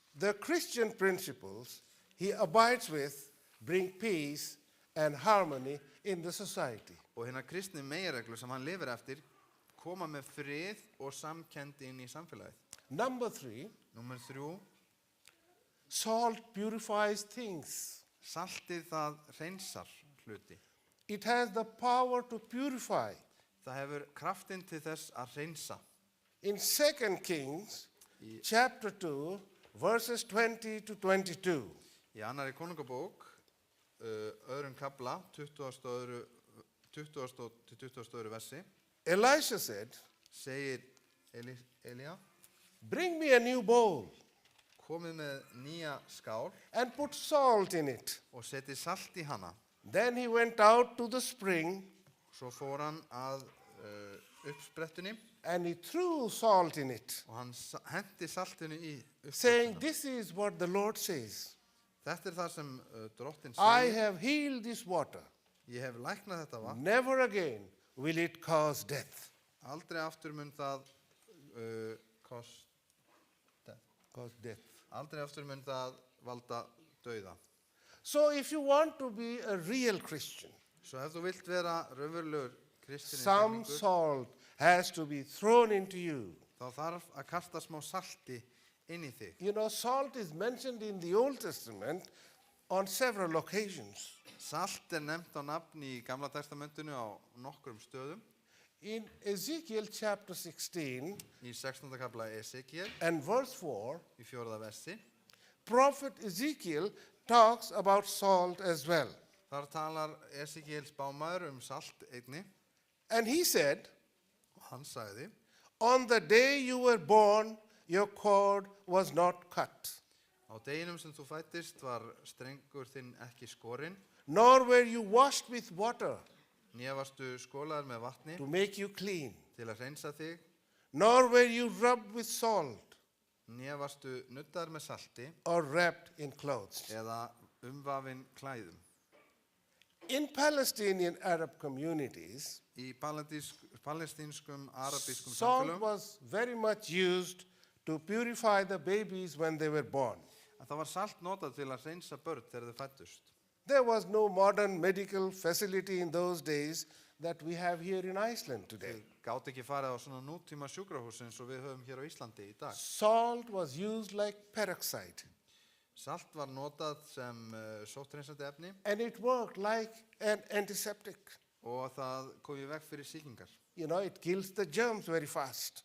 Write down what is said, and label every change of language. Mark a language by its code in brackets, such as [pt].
[en] The Christian principles he abides with bring peace and harmony in the society. [is] Og hérna kristni meginreglu sem hann lifir eftir koma með frið og samkennd inn í samfélagið. [en] Number 3, [is] Númer 3. [en] salt purifies things. [is] Saltið það hreinsar hluti. [en] It has the power to purify. [is] Það hefur kraftinn til þess að hreinsa. [en] In 2 Kings, chapter 2, verses 20 to 22, [is] Í annarri konungabók, öðrum kafla, 20. til 22. versi, [en] Elisha said, [is] segir Elía, [en] bring me a new bowl [is] komið með nýja skál [en] and put salt in it. [is] og setið salt í hana. [en] Then he went out to the spring [is] Svo fór hann að uppsprettunni [en] and he threw salt in it, [is] og hann henti saltinu í [en] saying, [is] uppsprettuna. [en] this is what the Lord says. [is] Þetta það sem drottinn [en] I [is] segir. [en] have healed this water. [is] Ég hef læknað þetta vatn. [en] Never again will it cause death. [is] Aldrei aftur mun það [en] Cause death. [is] Aldrei aftur mun það valda dauða. [en] So if you want to be a real Christian, [is] Svo ef þú vilt vera raunverulegur kristinn [en] some [is] einstaklingur, [en] salt has to be thrown into you. [is] þá þarf að kasta smá salti inn í þig. [en] You know, salt is mentioned in the Old Testament on several occasions. [is] Salt nefnt á nafni í Gamla testamentinu á nokkrum stöðum. [en] In Ezekiel chapter 16 [is] Í 16. kafla Esekiel, [en] and verse 4, [is] í 4. versi, [en] prophet Ezekiel talks about salt as well. [is] þar talar Esekiel spámaður salt einni. [en] And he said, [is] Og hann sagði, [en] on the day you were born, your cord was not cut, [is] á deginum sem þú fæddist var strengur þinn ekki skorinn, [en] nor were you washed with water [is] né varstu skolaður með vatni [en] to make you clean, [is] til að hreinsa þig, [en] nor were you rubbed with salt [is] né varstu nuddaður með salti [en] or wrapped in clothes. [is] eða umvafinn klæðum. [en] In Palestinian Arab communities, [is] Í palestínskum, arabískum [en] salt [is] samfélögum [en] was very much used to purify the babies when they were born. [is] að það var salt notað til að hreinsa börn þegar þau fæddust. [en] There was no modern medical facility in those days that we have here in Iceland today. [is] Gátt ekki farið á svona nútíma sjúkrahús eins og við höfum hér á Íslandi í dag. [en] Salt was used like peroxide, [is] Salt var notað sem sótthreinsandi efni [en] and it worked like an antiseptic. [is] og það kom í veg fyrir sýkingar. [en] You know, it kills the germs very fast.